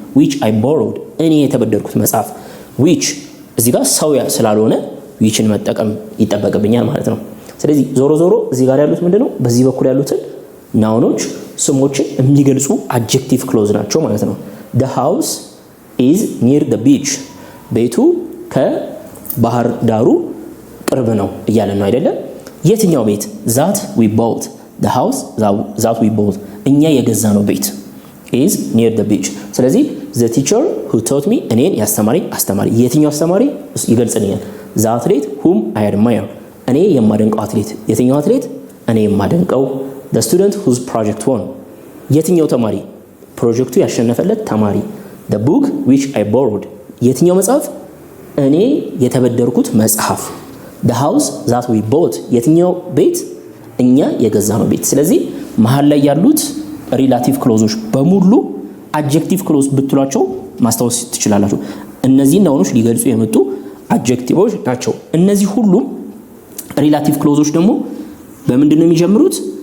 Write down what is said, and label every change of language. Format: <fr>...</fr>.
<en>which I borrowed</en> <am>እኔ የተበደርኩት መጽሐፍ። which እዚህ ጋር ሰው ስላልሆነ whichን መጠቀም ይጠበቅብኛል ማለት ነው። ስለዚህ ዞሮ ዞሮ እዚህ ጋር ያሉት ምንድነው? በዚህ በኩል ያሉትን ናውኖች ስሞችን የሚገልጹ አድጀክቲቭ ክሎዝ ናቸው ማለት ነው።</am> <en>the house is near the beach</en> <am>ቤቱ ከባህር ዳሩ ቅርብ ነው እያለን ነው አይደለም? የትኛው ቤት?</am> <en>that we bought the house that we bought</en> <am>እኛ የገዛ ነው ቤት</am> <en>is near the beach። ስለዚህ the teacher who taught me</en> <am>እኔን ያስተማረኝ አስተማሪ። የትኛው አስተማሪ ይገልጽልኛል?</am> <en>the athlete whom I admire</en> <am>እኔ የማደንቀው አትሌት። የትኛው አትሌት? እኔ የማደንቀው።</am> <en>the student whose project won</en> <am>የትኛው ተማሪ? ፕሮጀክቱ ያሸነፈለት ተማሪ።</am> <en>the book which I borrowed</en> <am>የትኛው መጽሐፍ? እኔ የተበደርኩት መጽሐፍ።</am> <en>the house that we bought</en> <am>የትኛው ቤት? እኛ የገዛነው ቤት። ስለዚህ መሃል ላይ ያሉት ሪላቲቭ ክሎዞች በሙሉ አድጀክቲቭ ክሎዝ ብትሏቸው ማስታወስ ትችላላችሁ። እነዚህ ናውኖች ሊገልጹ የመጡ አድጀክቲቮች ናቸው። እነዚህ ሁሉም ሪላቲቭ ክሎዞች ደግሞ በምንድን ነው የሚጀምሩት?</am>